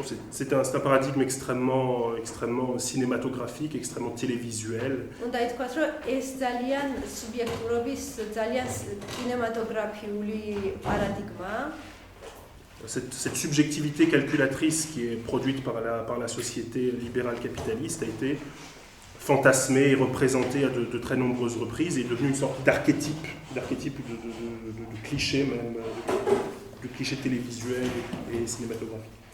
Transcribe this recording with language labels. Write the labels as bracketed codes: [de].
[fr] C'est un paradigme extrêmement cinématographique, extrêmement télévisuel. [ka] უნდა ითქვას, რომ ეს ძალიან სუბიექტურობის, ძალიან კინემატოგრაფიული პარადიგმაა. [fr] Cette subjectivité calculatrice qui est produite par la société libérale capitaliste a été fantasmée et représentée à de très nombreuses reprises et est devenue une sorte d'archétype de cliché même, de cliché télévisuel et cinématographique.